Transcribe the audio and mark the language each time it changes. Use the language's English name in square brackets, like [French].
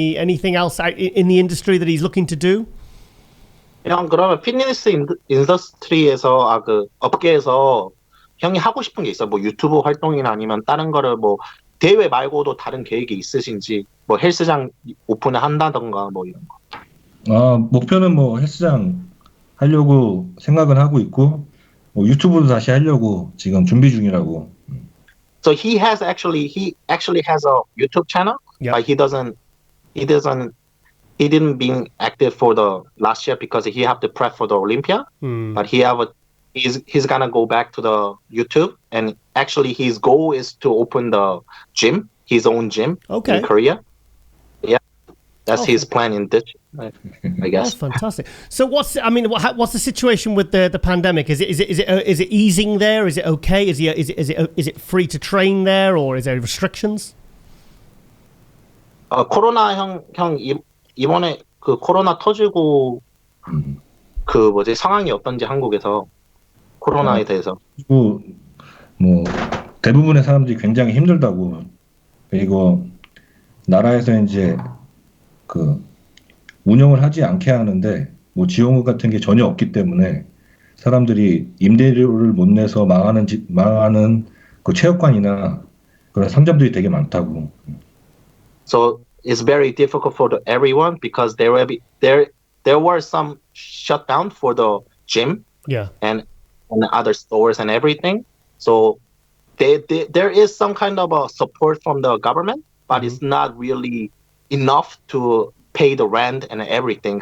[English] Anything else in the industry that he's looking to do? [Korean] 형 그러면 피트니스 인더스트리에서 업계에서 형이 하고 싶은 게 있어? 뭐 유튜브 활동이나 아니면 다른 거를 뭐 대회 말고도 다른 계획이 있으신지, 뭐 헬스장 오픈을 한다던가 뭐 이런 거. 목표는 뭐 헬스장 하려고 생각은 하고 있고, 뭐 유튜브도 다시 하려고 지금 준비 중이라고. [English] So he actually has a YouTube channel, but he didn't be active for the last year because he have to prep for the Olympia. But he's gonna go back to the YouTube, and actually his goal is to open his own gym in Korea. Yeah, that's his plan in this, I guess. That's fantastic. So what's the situation with the pandemic? Is it easing there? Is it okay? Is it free to train there, or is there restrictions? [Korean] 코로나 형 이번에 그 코로나 터지고 상황이 어떤지 한국에서 코로나에 대해서. 뭐 대부분의 사람들이 굉장히 힘들다고. 그리고 나라에서 이제 그 운영을 하지 않게 하는데 뭐 지원금 같은 게 전혀 없기 때문에 사람들이 임대료를 못 내서 망하는 그 체육관이나 그런 상점들이 되게 많다고. [English] So it's very difficult for everyone because there were some shutdown for the gym and other stores and everything. So there is some kind of a support from the government, but it's not really enough to pay the rent and everything.